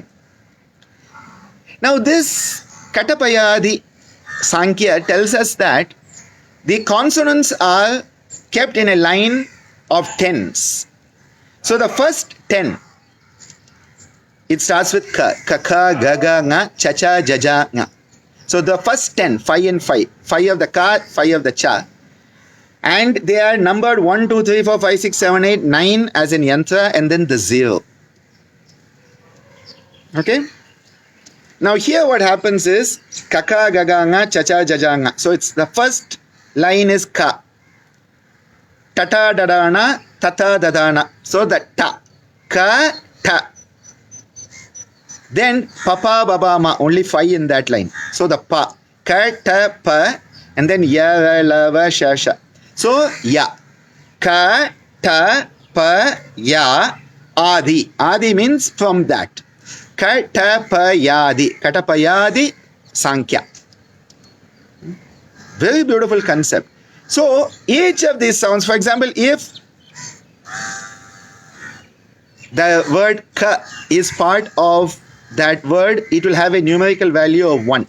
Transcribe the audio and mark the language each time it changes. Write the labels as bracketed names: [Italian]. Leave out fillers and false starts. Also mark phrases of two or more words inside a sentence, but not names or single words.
[English] Now this Katapayadi Sankhya tells us that the consonants are kept in a line of tens. So the first 10, it starts with [Sanskrit] ka, kaka, gaga, nga, chacha, jaja, nga. [English] So the first 10, 5 and 5, 5 of the ka, 5 of the cha. And they are numbered 1, 2, 3, 4, 5, 6, 7, 8, 9 as in yantra, and then the 0. Okay? Now here what happens is [Sanskrit] kaka, gaga, nga, chacha, jaja, nga. [English] So it's the first line is ka. [Sanskrit] Tata, dadana, tata, dadana. [English] So the ta. [Sanskrit] Ka, ta. [English] Then [Sanskrit] papa, baba, ma. [English] Only 5 in that line. So the pa. [Sanskrit] Ka, ta, pa. [English] And then [Sanskrit] ya, ra, la, va, sha, sha. [English] So ya. [Sanskrit] Ka, ta, pa, ya, [English] adi. Adi means from that. Katapayadi. Katapayadi Sankhya. Very beautiful concept. So each of these sounds, for example, if the word ka is part of that word, it will have a numerical value of 1.